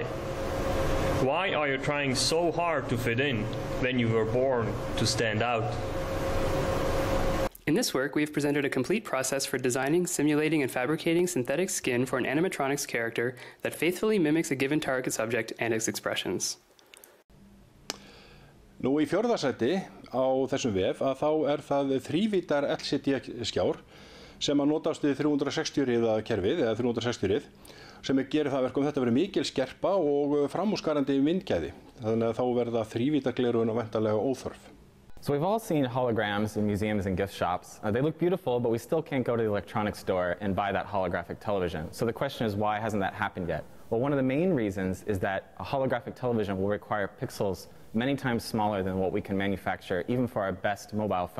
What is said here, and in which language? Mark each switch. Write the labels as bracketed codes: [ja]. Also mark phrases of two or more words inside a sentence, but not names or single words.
[en] Why are you trying so hard to fit in when you were born to stand out? In this work, we have presented a complete process for designing, simulating, and fabricating synthetic skin for an animatronics character that faithfully mimics a given target subject and its expressions. [is] Nú í fjórða sæti á þessum vef þá það þrívítar LCD-skjár sem notast við 360 kerfið eða 360 rið sem gerir það verkum þetta verður mikil skerpa og framúrskarandi myndgæði. Þannig að þá verða þrívítargleraugun væntanlega óþörf. [en] So we've all seen holograms in museums and gift shops. They look beautiful, but we still can't go to the electronics store and buy that holographic television. So the question is, why hasn't that happened yet? Well, one of the main reasons is that a holographic television will require pixels many times smaller than what we can manufacture even for our best mobile phones today.